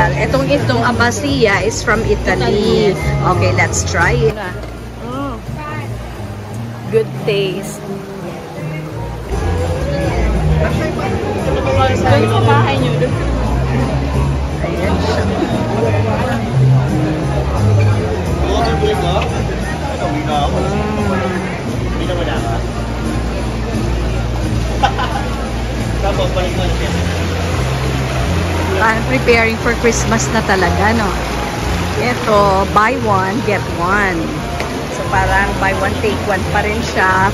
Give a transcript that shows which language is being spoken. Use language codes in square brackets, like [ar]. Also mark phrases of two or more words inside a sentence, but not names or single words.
[en] Itong Abasia is from Italy. Okay, let's try it. Good taste. [tl] Doon sa bahay niyo. Ayan siya. [en] Preparing for Christmas [tl] na talaga, no? Ito, [en] buy one, get one. [tl] So, parang [en] buy one, take one [tl] pa rin siya.